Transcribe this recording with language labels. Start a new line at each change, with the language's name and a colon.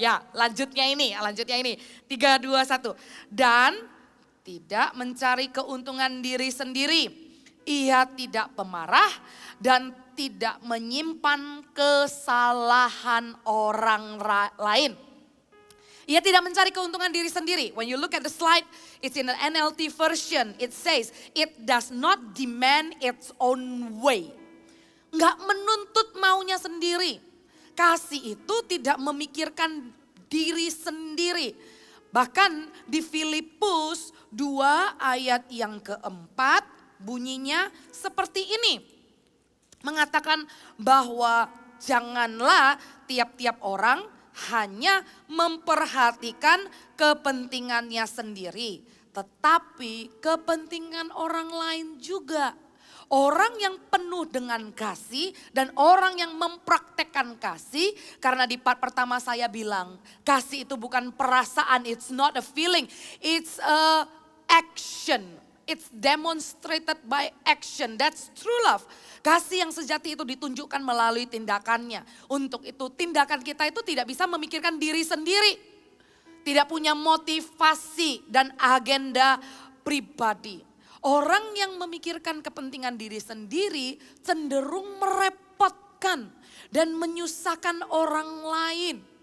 Indonesian: Ya, lanjutnya ini. 3, 2, 1. Dan tidak mencari keuntungan diri sendiri. Ia tidak pemarah dan tidak menyimpan kesalahan orang lain. Ia tidak mencari keuntungan diri sendiri.
English: When you look at the slide, it's in the NLT version. It says, it does not demand its own way.
Indonesian: Enggak menuntut maunya sendiri. Kasih itu tidak memikirkan diri sendiri. Bahkan di Filipus 2 ayat yang keempat bunyinya seperti ini. Mengatakan bahwa janganlah tiap-tiap orang hanya memperhatikan kepentingannya sendiri. Tetapi kepentingan orang lain juga. Orang yang penuh dengan kasih dan orang yang mempraktekkan kasih. Karena di part pertama saya bilang kasih itu bukan perasaan,
English: it's not a feeling, it's a action. It's demonstrated by action, that's true love.
Indonesian: Kasih yang sejati itu ditunjukkan melalui tindakannya. Untuk itu tindakan kita itu tidak bisa memikirkan diri sendiri. Tidak punya motivasi dan agenda pribadi. Orang yang memikirkan kepentingan diri sendiri cenderung merepotkan dan menyusahkan orang lain.